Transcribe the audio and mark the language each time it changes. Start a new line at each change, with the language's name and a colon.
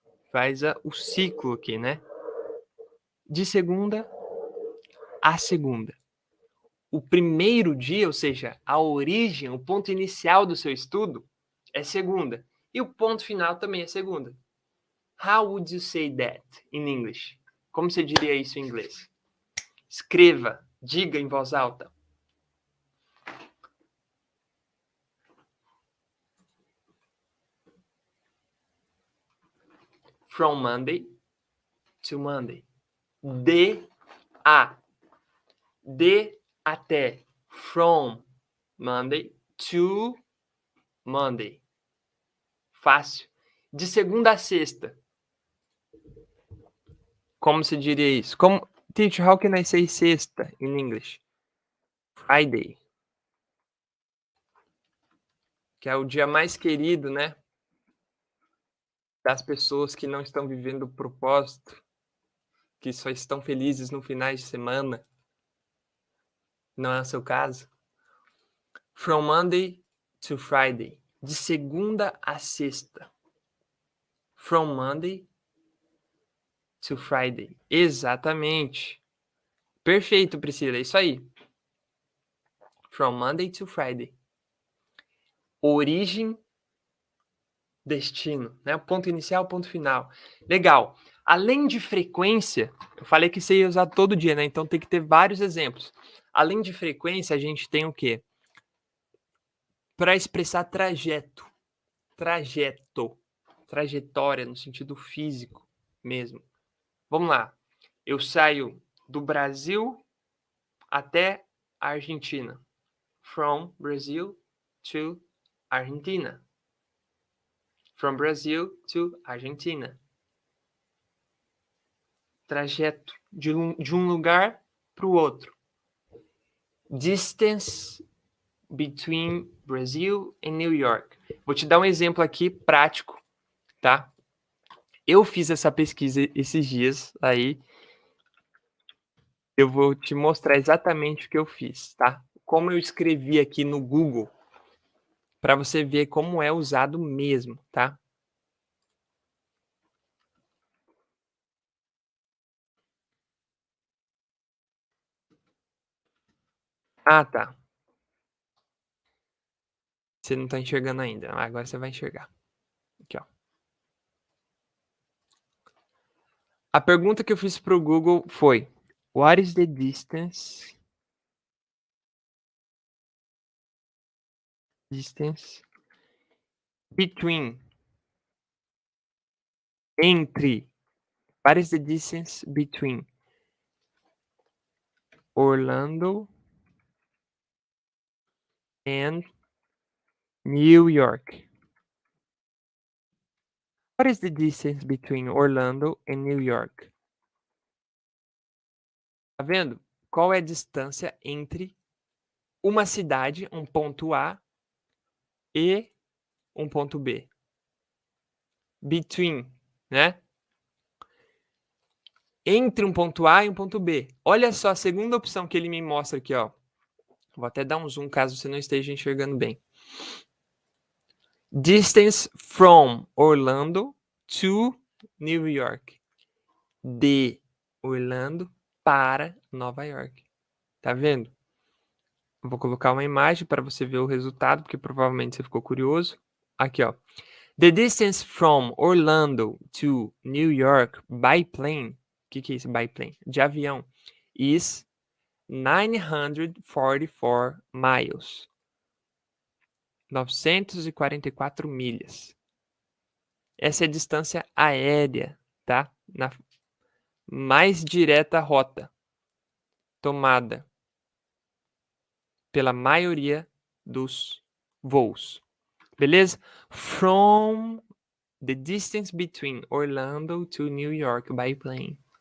Portuguese: Faz o ciclo aqui, né? De segunda a segunda. O primeiro dia, ou seja, a origem, o ponto inicial do seu estudo é segunda. E o ponto final também é segunda.
English: How would you say that in English?
Portuguese: Como você diria isso em inglês? Escreva, diga em voz alta.
English: From Monday to Monday.
Portuguese: De a. De até.
English: From Monday to Monday.
Portuguese: Fácil. De segunda a sexta. Como se diria isso?
English: Como, teacher, how can I say sexta in English? Friday.
Portuguese: Que é o dia mais querido, né? Das pessoas que não estão vivendo o propósito, que só estão felizes no finais de semana. Não é o seu caso?
English: From Monday to Friday.
Portuguese: De segunda a sexta.
English: From Monday to Friday.
Portuguese: Exatamente. Perfeito, Priscila. É isso aí.
English: From Monday to Friday. Origem,
Portuguese: destino, né? O ponto inicial, o ponto final. Legal. Além de frequência, eu falei que você ia usar todo dia, né? Então tem que ter vários exemplos. Além de frequência, a gente tem o quê? Para expressar trajeto. Trajeto. Trajetória no sentido físico mesmo. Vamos lá. Eu saio do Brasil até a Argentina.
English: From Brazil to Argentina. From Brazil to Argentina.
Portuguese: Trajeto de um lugar para o outro.
English: Distance between Brazil and New York.
Portuguese: Vou te dar um exemplo aqui prático, tá? Eu fiz essa pesquisa esses dias aí. Eu vou te mostrar exatamente o que eu fiz, tá? Como eu escrevi aqui no Google, para você ver como é usado mesmo, tá? Ah, tá. Você não tá enxergando ainda. Agora você vai enxergar. Aqui, ó. A pergunta que eu fiz pro Google foi:
English: What is the distance between entre what is the distance between Orlando and New York? What is the distance between Orlando and New York?
Portuguese: Tá vendo? Qual é a distância entre uma cidade, um ponto A, e um ponto B? Between, né? Entre um ponto A e um ponto B. Olha só a segunda opção que ele me mostra aqui, ó. Vou até dar um zoom caso você não esteja enxergando bem.
English: Distance from Orlando to New York.
Portuguese: De Orlando para Nova York. Tá vendo? Vou colocar uma imagem para você ver o resultado, porque provavelmente você ficou curioso. Aqui, ó.
English: The distance from Orlando to New York by plane.
Portuguese: O que é isso?
English: By plane?
Portuguese: De avião.
English: Is 944 miles.
Portuguese: 944 milhas. Essa é a distância aérea, tá? Na mais direta rota tomada pela maioria dos voos. Beleza?
English: From the distance between Orlando to New York by plane.